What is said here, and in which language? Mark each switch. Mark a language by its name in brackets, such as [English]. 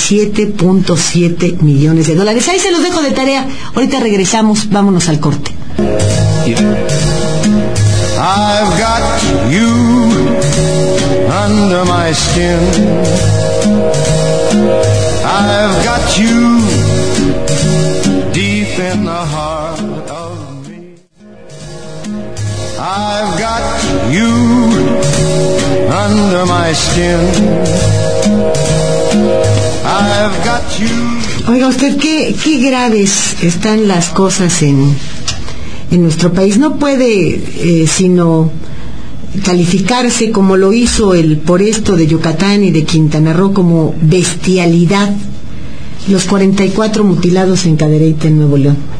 [Spanish] 14,037.7 millones de dólares. Ahí se los dejo de tarea. Ahorita regresamos, vámonos al corte. [English] I've got you under my skin. I've got you deep in the heart of me. I've got you under my skin. I've got you. [Spanish] Oiga usted, qué graves están las cosas en nuestro país. No puede sino calificarse, como lo hizo el por esto de Yucatán y de Quintana Roo, como bestialidad, los 44 mutilados en Cadereyta, en Nuevo León.